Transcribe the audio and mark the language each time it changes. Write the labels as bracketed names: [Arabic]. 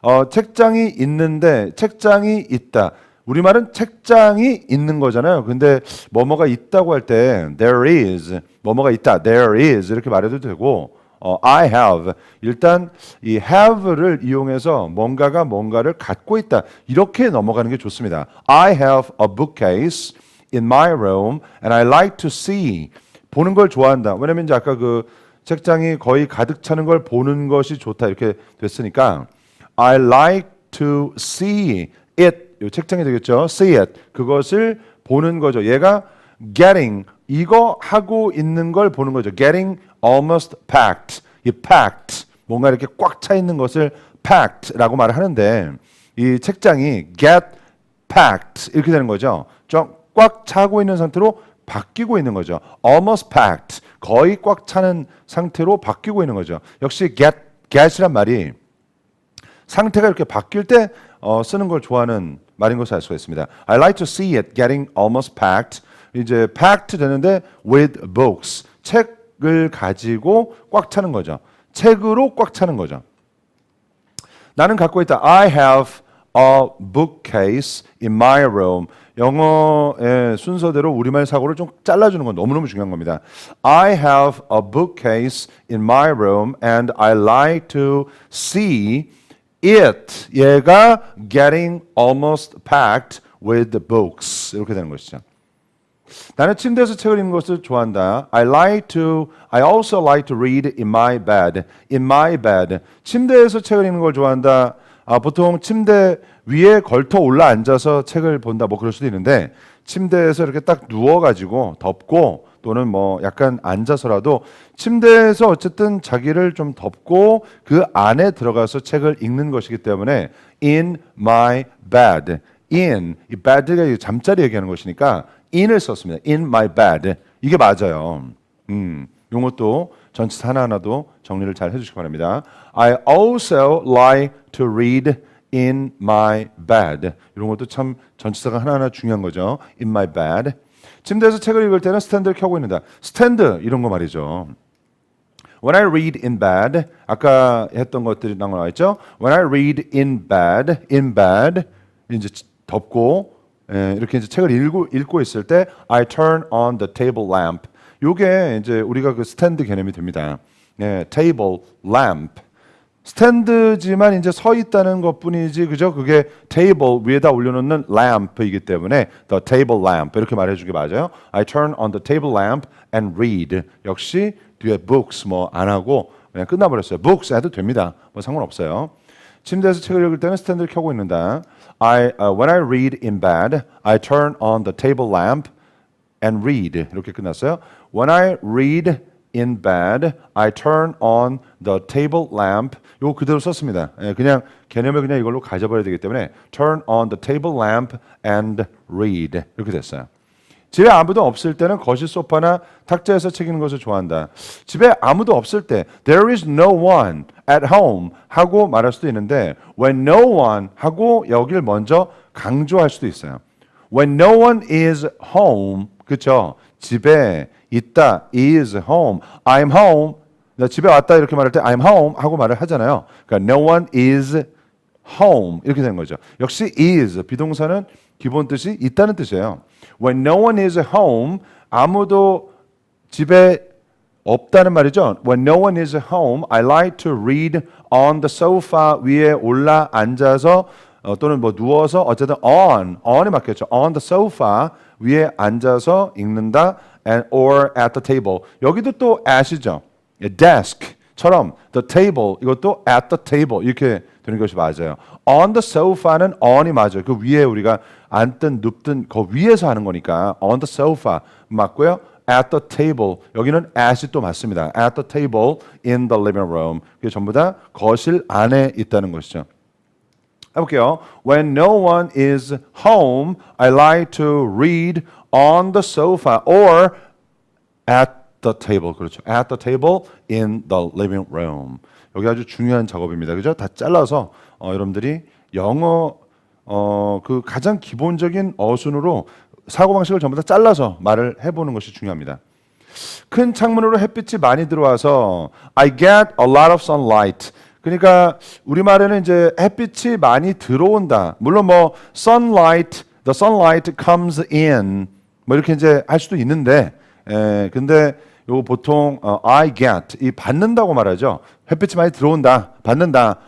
[Korean] 책장이 있는데 책장이 있다. 우리말은 책장이 있는 거잖아요. 근데 뭐뭐가 있다고 할 때 [English] there is, [Korean] 뭐뭐가 있다. [English] there is [Korean] 이렇게 말해도 되고 [English] I have [Korean] 일단 이 have를 이용해서 뭔가가 뭔가를 갖고 있다 이렇게 넘어가는 게 좋습니다. [English] I have a bookcase in my room and I like to see [Korean] 보는 걸 좋아한다. 왜냐면 이제 아까 그 책장이 거의 가득 차는 걸 보는 것이 좋다 이렇게 됐으니까 [English] I like to see it [Korean] 이 책장이 되겠죠. see it 그것을 보는 거죠. 얘가 getting 이거 하고 있는 걸 보는 거죠. [English] Getting almost packed. [Korean] 이 packed 뭔가 이렇게 꽉 차 있는 것을 packed라고 말을 하는데 이 책장이 [English] get packed [Korean] 이렇게 되는 거죠. 좀 꽉 차고 있는 상태로 바뀌고 있는 거죠. [English] almost packed [Korean] 거의 꽉 차는 상태로 바뀌고 있는 거죠. 역시 get이란 말이 상태가 이렇게 바뀔 때 쓰는 걸 좋아하는 말인 것을 알 수가 있습니다. [English] I like to see it getting almost packed. [Korean] 이제 [English] packed [Korean] 되는데 [English] with books. [Korean] 책을 가지고 꽉 차는 거죠. 책으로 꽉 차는 거죠. 나는 갖고 있다. [English] I have a bookcase in my room. [Korean] 영어의 순서대로 우리말 사고를 좀 잘라주는 건 너무너무 중요한 겁니다. [English] I have a bookcase in my room and I like to see it. [Korean] 얘가 [English] getting almost packed with the books. [Korean] 이렇게 되는 것이죠. 나는 침대에서 책을 읽는 것을 좋아한다. [English] I also like to read in my bed. In my bed. [Korean] 침대에서 책을 읽는 걸 좋아한다. 보통 침대 위에 걸터 올라 앉아서 책을 본다 뭐 그럴 수도 있는데 침대에서 이렇게 딱 누워가지고 덮고 또는 뭐 약간 앉아서라도 침대에서 어쨌든 자기를 좀 덮고 그 안에 들어가서 책을 읽는 것이기 때문에 [English] in my bed. [Korean] in, 이 bed가 잠자리 얘기하는 것이니까 in을 썼습니다. [English] in my bed. [Korean] 이게 맞아요. 이것도 전치사 하나하나도 정리를 잘 해주시기 바랍니다. [English] I also like to read in my bed. [Korean] 이런 것도 참 전치사가 하나하나 중요한 거죠. [English] in my bed. [Korean] 침대에서 책을 읽을 때는 스탠드를 켜고 있는다. 스탠드 이런 거 말이죠. [English] When I read in bed, [Korean] 아까 했던 것들이 나와 있죠. [English] When I read in bed, [Korean] 이제 덮고 이렇게 이제 책을 읽고 있을 때 [English] I turn on the table lamp. [Korean] 요게 이제 우리가 그 스탠드 개념이 됩니다. [English] table lamp. [Korean] 스탠드지만 이제 서 있다는 것뿐이지 그죠? 그게 테이블 위에다 올려놓는 램프이기 때문에 [English] the table lamp [Korean] 이렇게 말해주기 맞아요. [English] I turn on the table lamp and read. [Korean] 역시 뒤에 books 뭐 안 하고 그냥 끝나버렸어요. books 해도 됩니다. 뭐 상관없어요. 침대에서 책을 읽을 때는 스탠드를 켜고 있는다. [English] When I read in bed, I turn on the table lamp and read. [Korean] 이렇게 끝났어요. [English] When I read in bed, I turn on the table lamp. [Korean] 이거 그대로 썼습니다. 그냥 개념을 그냥 이걸로 가져버려야 되기 때문에 [English] turn on the table lamp and read. [Korean] 이렇게 됐어요. 집에 아무도 없을 때는 거실 소파나 탁자에서 책 읽는 것을 좋아한다. 집에 아무도 없을 때 [English] there is no one at home [Korean] 하고 말할 수도 있는데 [English] when no one [Korean] 하고 여길 먼저 강조할 수도 있어요. [English] When no one is home, [Korean] 그렇죠? 집에 있다, [English] is home, I'm home. [Korean] 나 집에 왔다 이렇게 말할 때 [English] I'm home [Korean] 하고 말을 하잖아요. 그러니까 [English] no one is home [Korean] 이렇게 되는 거죠. 역시 is 비동사는 기본 뜻이 있다는 뜻이에요. [English] When no one is home, [Korean] 아무도 집에 없다는 말이죠. [English] When no one is home, I like to read on the sofa [Korean] 위에 올라 앉아서 또는 뭐 누워서 어쨌든 on이 맞겠죠. [English] On the sofa [Korean] 위에 앉아서 읽는다 [English] and or at the table. [Korean] 여기도 또 at이죠. desk처럼 the table 이것도 [English] at the table [Korean] 이렇게 되는 것이 맞아요. On the sofa는 on이 맞아요. 그 위에 우리가 앉든 눕든 그 위에서 하는 거니까 [English] on the sofa [Korean] 맞고요. [English] At the table 여기는 at이 또 맞습니다. At the table in the living room [Korean] 이게 전부 다 거실 안에 있다는 것이죠. 해볼게요. [English] When no one is home, I like to read on the sofa or at the table. [Korean] 그렇죠. [English] At the table in the living room. [Korean] 여기 아주 중요한 작업입니다. 그죠? 다 잘라서 여러분들이 영어 그 가장 기본적인 어순으로 사고방식을 전부 다 잘라서 말을 해보는 것이 중요합니다. 큰 창문으로 햇빛이 많이 들어와서 [English] I get a lot of sunlight. [Korean] 그러니까 우리말에는 이제 햇빛이 많이 들어온다. 물론 뭐 sunlight, [English] the sunlight comes in [Korean] 뭐 이렇게 이제 할 수도 있는데 근데 요거 보통 [English] I get [Korean] 이 받는다고 말하죠. 햇빛이 많이 들어온다, 받는다.